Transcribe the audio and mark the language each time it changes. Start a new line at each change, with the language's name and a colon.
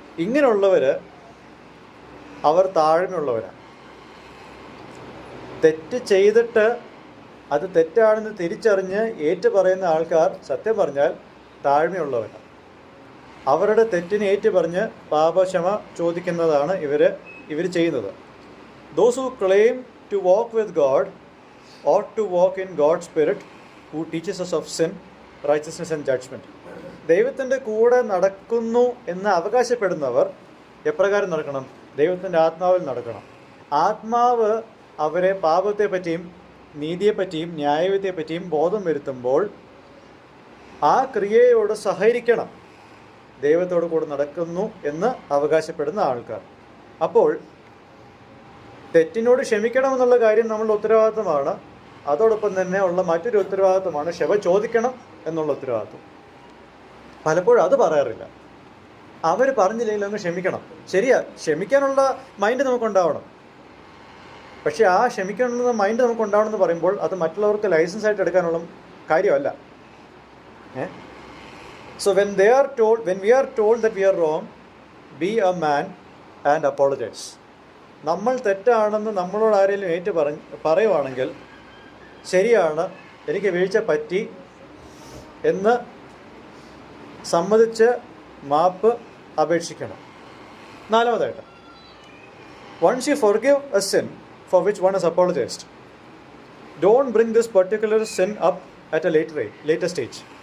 Malayalam: ഇങ്ങനെയുള്ളവർ അവർ താഴ്മയുള്ളവരാണ്. തെറ്റ് ചെയ്തിട്ട് അത് തെറ്റാണെന്ന് തിരിച്ചറിഞ്ഞ് ഏറ്റുപറയുന്ന ആൾക്കാർ സത്യം പറഞ്ഞാൽ താഴ്മയുള്ളവരാണ്. അവരുടെ തെറ്റിനെ ഏറ്റുപറഞ്ഞ് പാപക്ഷമ ചോദിക്കുന്നതാണ് ഇവർ ചെയ്യുന്നത്.
English: Those who claim to walk with God ought to walk in God's Spirit, who teaches us of sin, righteousness and judgment.
Malayalam: ദൈവത്തിൻ്റെ കൂടെ നടക്കുന്നു എന്ന് അവകാശപ്പെടുന്നവർ എപ്രകാരം നടക്കണം? ദൈവത്തിൻ്റെ ആത്മാവിൽ നടക്കണം. ആത്മാവ് അവരെ പാപത്തെപ്പറ്റിയും നീതിയെപ്പറ്റിയും ന്യായവിധിയെപ്പറ്റിയും ബോധം വരുത്തുമ്പോൾ ആ ക്രിയയോട് സഹകരിക്കണം. ദൈവത്തോട് കൂടെ നടക്കുന്നു എന്ന് അവകാശപ്പെടുന്ന ആൾക്കാർ. അപ്പോൾ തെറ്റിനോട് ക്ഷമിക്കണമെന്നുള്ള കാര്യം നമ്മളുടെ ഉത്തരവാദിത്വമാണ്. അതോടൊപ്പം തന്നെ ഉള്ള മറ്റൊരു ഉത്തരവാദിത്വമാണ് ക്ഷമ ചോദിക്കണം എന്നുള്ള ഉത്തരവാദിത്വം. പലപ്പോഴും അത് പറയാറില്ല. അവർ പറഞ്ഞില്ലെങ്കിൽ അങ്ങ് ക്ഷമിക്കണം. ശരിയാ, ക്ഷമിക്കാനുള്ള മൈൻഡ് നമുക്കുണ്ടാവണം. പക്ഷേ ആ ക്ഷമിക്കാനുള്ള മൈൻഡ് നമുക്കുണ്ടാവണമെന്ന് പറയുമ്പോൾ അത് മറ്റുള്ളവർക്ക് ലൈസൻസ് ആയിട്ട് എടുക്കാനുള്ള കാര്യമല്ല.
English: So when we are told that we are wrong, be a man and apologize.
Malayalam: നമ്മൾ തെറ്റാണെന്ന് നമ്മളോട് ആരെങ്കിലും പറയുവാണെങ്കിൽ ശരിയാണ്, എനിക്ക് വീഴ്ച പറ്റി എന്ന് സമ്മതിച്ച് മാപ്പ് അപേക്ഷിക്കണം. നാലാമതായിട്ട്,
English: once you forgive a sin for which one has apologized, don't bring this particular sin up at a later stage.